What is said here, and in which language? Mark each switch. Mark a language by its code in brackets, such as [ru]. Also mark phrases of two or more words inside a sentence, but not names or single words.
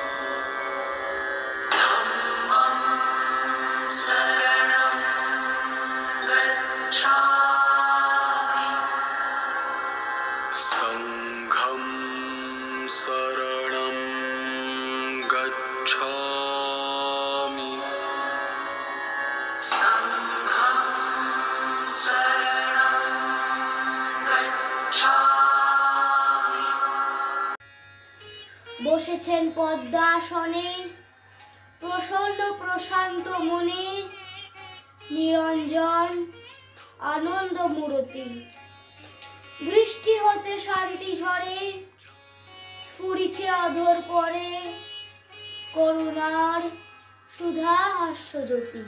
[pi] धम्मं शरणं गच्छामि, संघं शरणं गच्छामि, संघं शरणं गच्छामि। [bn] বসেছেন পদ্মাসনে প্রসন্ন প্রশান্ত মনে, নিরঞ্জন আনন্দ মূরতি। দৃষ্টি হতে শান্তি ঝরে, স্ফুরিছে অধর পরে করুণার সুধা হাস্যজ্যোতি।